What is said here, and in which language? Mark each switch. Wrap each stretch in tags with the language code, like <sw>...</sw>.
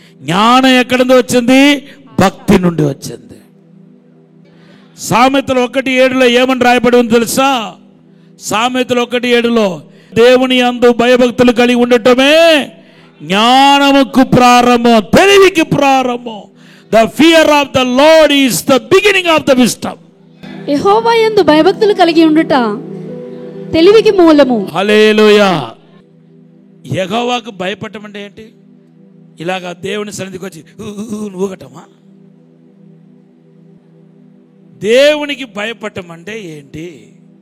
<te>జ్ఞానం ఎక్కడి నుంచి వచ్చింది? భక్తి నుండి వచ్చింది. సామెతలు 1:7 ఏమని రాయబడి ఉంది తెలుసా? సామెతలు 1:7 దేవుని యందు భయభక్తులు కలిగి ఉండటమే జ్ఞానముకు ప్రారంభం, తెలివికి ప్రారంభం.</te> <en>The fear of the Lord is the beginning of the wisdom.</en> <te>యెహోవా యందు భయభక్తులు కలిగి ఉండుట తెలివికి మూలము. హల్లెలూయా. యెహోవాకు భయపడటం అంటే ఏంటి? ఇలాగా దేవుని సన్నిధికి వచ్చి ఊగటమా? దేవునికి భయపడటం అంటే ఏంటి?</te>